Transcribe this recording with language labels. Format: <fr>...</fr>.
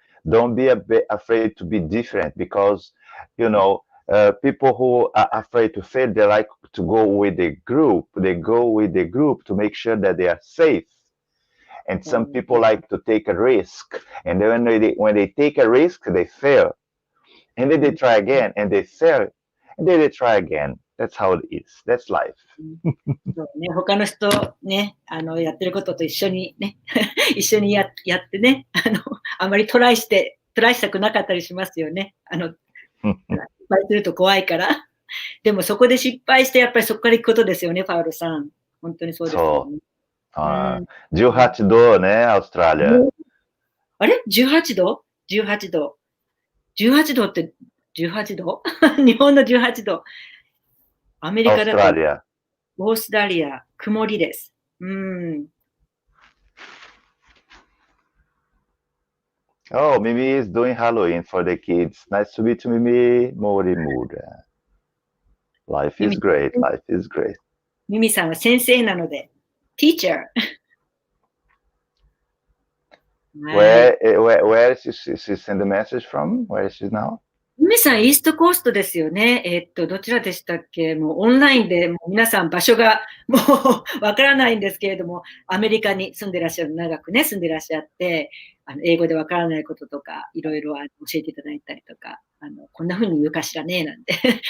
<en>Don't be afraid to be different because, people who are afraid to fail, they like to go with the group. They go with the group to make sure that they are safe. And some people like to take a risk. And then when they take a risk, they fail. And then they try again and they fail. And then they try again. That's how it is. That's life.</en> <ja>そうね、他の人ね、やってることと一緒にね、一緒にやってね、あまりトライしたくなかったりしますよね。失敗すると怖いから。でもそこで失敗してやっぱりそこから行くことですよね、パウロさん。本当にそうですよね。 18度ね、オーストラリア。あれ ?18 度 ?18 度。18度って18度日本の18度。アメリカだとオーストラリア、曇りです。</ja> <en>Oh, Mimi is doing Halloween for the kids. Nice to meet you, Mimi. Morimura. Life is great. Life is great.</en> <ja>ミミさんは先生なので、teacher.</ja> <en>Where is she send the message from? Where is she now?</en> <ja>ミミさん、イーストコーストですよね。どちらでしたっけ？もうオンラインでもう皆さん場所がもうわからないんですけれども、アメリカに住んでらっしゃる、長くね、住んでらっしゃって、英語でわからないこととか、いろいろ教えていただいたりとか、こんな風に言うかしらね、なんて。</ja>